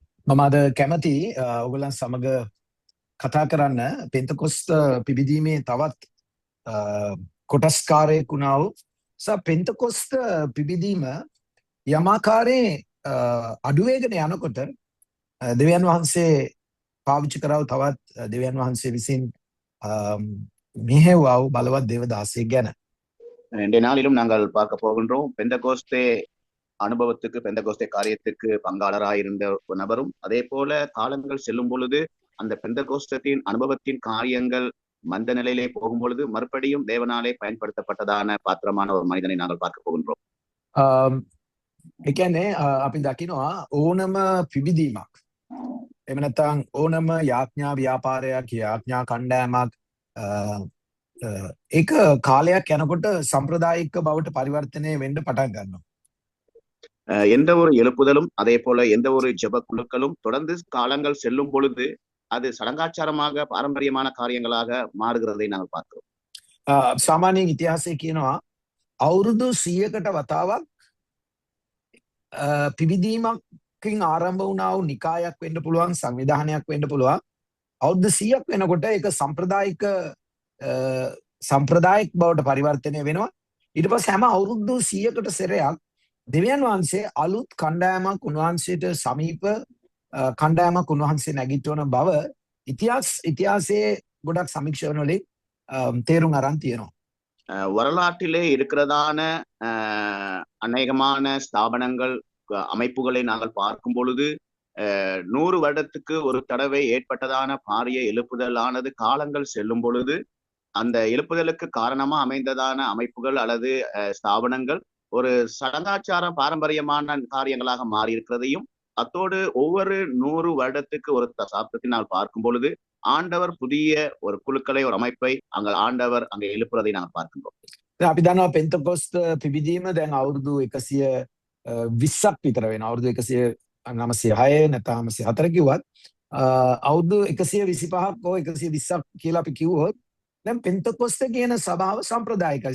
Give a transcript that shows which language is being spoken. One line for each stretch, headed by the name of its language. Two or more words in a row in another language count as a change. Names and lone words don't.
Sinhala: මම අද කැමති ඔයගොල්ලන් සමග කතා කරන්න පෙන්තකොස්ත පිබිදීමේ තවත් කොටස්කාරයෙක් වුණා වූ පෙන්තකොස්ත පිබිදීම යමාකාරයේ අඩුවේගෙන යනකොට දෙවියන් වහන්සේ පාවිච්චි කරව තවත් දෙවියන් වහන්සේ විසින් මෙහෙවව බලවත් දේවදාසයෙක් ගැන.
Tamil: இன்றைய நாளிலும் நாங்கள் பார்க்க போகின்றோம். பெந்தகோஸ்தே அனுபவத்துக்கு பெந்தகோஸ்தே காரியத்துக்கு பங்காளராக இருந்த ஒரு நபரும், அதே போல காலங்கள் செல்லும் பொழுது அந்த பெந்தகோஸ்தத்தின் அனுபவத்தின் காரியங்கள் மந்த நிலையிலே போகும் பொழுது மறுபடியும் தேவனாலே பயன்படுத்தப்பட்டதான பாத்திரமான ஒரு மனிதனை நாங்கள் பார்க்க போகின்றோம்.
Sinhala: ඒ කියන්නේ අපි දකිනවා ඕනම පිබිදීමක් එහෙම නැත්නම් ඕනම යාඥා ව්‍යාපාරයක් යාඥා කණ්ඩායමක් ඒක කාලයක් යනකොට සම්ප්‍රදායික බවට පරිවර්තනය වෙන්න පටන් ගන්නවා.
Tamil: எந்த ஒரு எழுப்புதலும் அதே போல எந்த ஒரு ஜெப குழுக்களும் தொடர்ந்து காலங்கள் செல்லும் பொழுது அது சடங்காச்சாரமாக பாரம்பரியமான காரியங்களாக மாறுகிறதை நாங்கள் பார்க்கிறோம்.
Sinhala: සාමාන්‍යයෙන් ඉතිහාසයේ කියනවා අවුරුදු 100කට වතාවක් පිබිදීමකින් ආරම්භ වුණා වූ නිකායක් වෙන්න පුළුවන්, සංවිධානයක් වෙන්න පුළුවන්. අවුරුදු 100ක් වෙනකොට ඒක සම්ප්‍රදායික බවට පරිවර්තනය වෙනවා. ඊට පස්සේ හැම අවුරුදු 100කට සැරයක් දෙවියන් වහන්සේ අලුත් කණ්ඩායමක් උන්වහන්සේට සමීප කණ්ඩායමක් උන්වහන්සේ නැගිටවන බව ඉතිහාසයේ ගොඩක් සමීක්ෂණ වලින් තේරුම් අරන් තියෙනවා.
Tamil: வரலாற்றிலே இருக்கிறதான அநேகமான ஸ்தாபனங்கள் அமைப்புகளை நாங்கள் பார்க்கும் பொழுது 100 வருடத்துக்கு ஒரு தடவை ஏற்பட்டதான பாரிய எழுப்புதலானது காலங்கள் செல்லும் பொழுது அந்த எழுப்புதலுக்கு காரணமா அமைந்ததான அமைப்புகள் அல்லது ஸ்தாபனங்கள் ஒரு சடங்காச்சார பாரம்பரியமான காரியங்களாக மாறி இருக்கிறதையும், அத்தோடு ஒவ்வொரு 100 வருடத்துக்கு ஒரு தசாப்தத்தினால் பார்க்கும் பொழுது ஆண்டவர் புதிய ஒரு குழுக்களை ஒரு அமைப்பை ஆண்டவர் அங்கே எழுப்புறதை நாங்கள் பார்க்கின்றோம்.
Sinhala: අපි දන්නවා පෙන්තකොස්ත පිබිදීම දැන් අවුරුදු 120ක් විතර වෙනවා. අවුරුදු 196 නැත්නම් 104 කිව්වත් අවුරුදු 125ක් හෝ 120ක් කියලා අපි කිව්වොත් දැන් පෙන්තකොස්ත කියන සභාව සම්ප්‍රදායිකයි.